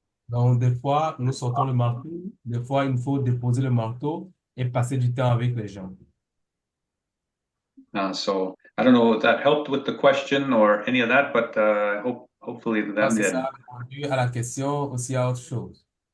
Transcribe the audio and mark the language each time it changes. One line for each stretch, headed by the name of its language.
French: Donc, des fois, nous sortons le marteau, des fois, il faut déposer le marteau et passer du temps avec les gens.
English: So I don't know if that helped with the question or any of that, but hopefully that
French: C'est
English: did.
French: ça, répondu à la question, aussi à autre chose.